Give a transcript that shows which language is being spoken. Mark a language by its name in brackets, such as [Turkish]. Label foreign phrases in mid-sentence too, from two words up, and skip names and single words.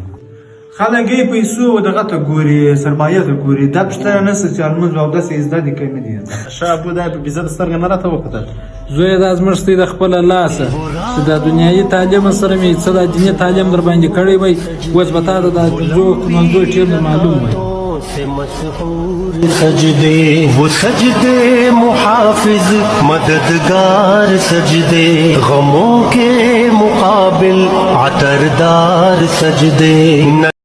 [Pashto] خلک یې پیسو دغه ته ګوري سرمایه ته ګوري دا پوښتنه نشته چې لمونځ او اودس یې زده دي که نه دي ښه ابو دا په بېزه د سترګې نه راته وکتل زوی دا زموږ ستی د خپله لاسه چې دا دنیایي تعلیم سره مې څه دا دیني تعلیم در باندې کړی وی اوس به تا د دا جزو منځو ټیم در معلوم وی [Urdu] سے مشہور سجدے، وہ سجدے محافظ مددگار سجدے، غموں کے مقابل عطردار سجدے.